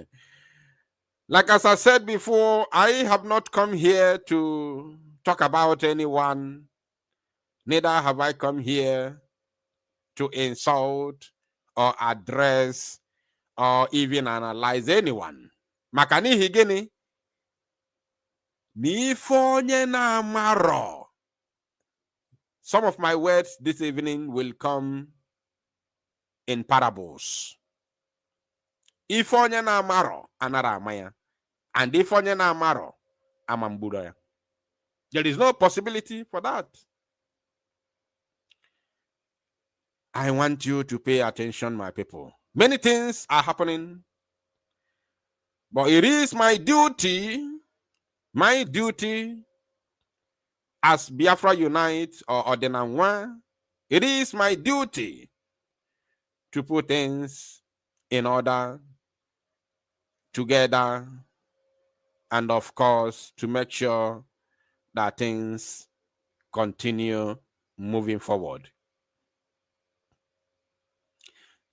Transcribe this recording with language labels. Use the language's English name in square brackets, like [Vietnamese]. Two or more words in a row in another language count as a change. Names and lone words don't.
[English] Like as I said before, I have not come here to talk about anyone. Neither have I come here to insult or address or even analyze anyone. [Igbo] Maka n'ihi gịnị? N'ife onye na-amarọ. [English] Some of my words this evening will come in parables. [Igbo] Ife onye na-amarọ anara ama ya, and ife onye na-amarọ ama mgburo ya. [English] There is no possibility for that. I want you to pay attention, my people. Many things are happening, but it is my duty as Biafra Unite or Odenanwa, it is my duty to put things in order together, and of course to make sure that things continue moving forward.